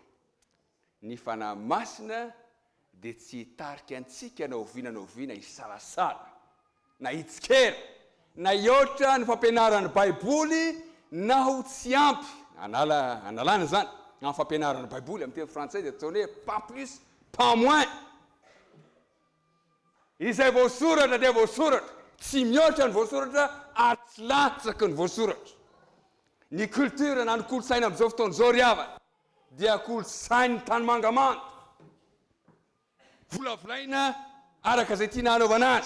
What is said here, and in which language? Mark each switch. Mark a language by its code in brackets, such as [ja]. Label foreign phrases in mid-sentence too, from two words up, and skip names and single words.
[mg] Ny fanahy masina dia tsy hitarika antsika na oviana hisalasala, na hitsikera, na hihoatra ny fampianarany baiboly na ho tsy ampy, analana zany, amin'ny fampianarany baiboly amin'ny teny frantsay dia ataony hoe [fr] pas plus, pas moins. [mg] Izay voasoratra dia voasoratra, tsy mihoatra ny voasoratra ary tsy latsaky ny voasoratra. Ny kultura na ny kolotsaina amin'izao fotoana izao ry havana dia kolotsainy tany mangamando. Volavolaina araka izay tiana hanaovana azy.